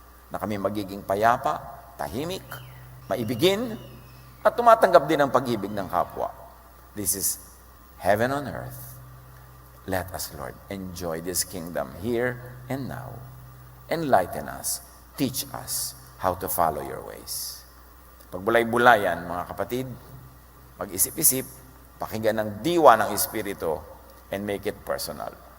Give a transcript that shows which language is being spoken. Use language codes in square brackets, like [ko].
[tl] Na kami magiging payapa, tahimik, maibigin, at tumatanggap din ng pag-ibig ng kapwa. [en] This is heaven on earth. Let us, Lord, enjoy this kingdom here and now. Enlighten us. Teach us how to follow your ways. [tl] Pagbulay-bulayan, mga kapatid, mag-isip-isip, pakinggan ng diwa ng Espiritu, [en] and make it personal.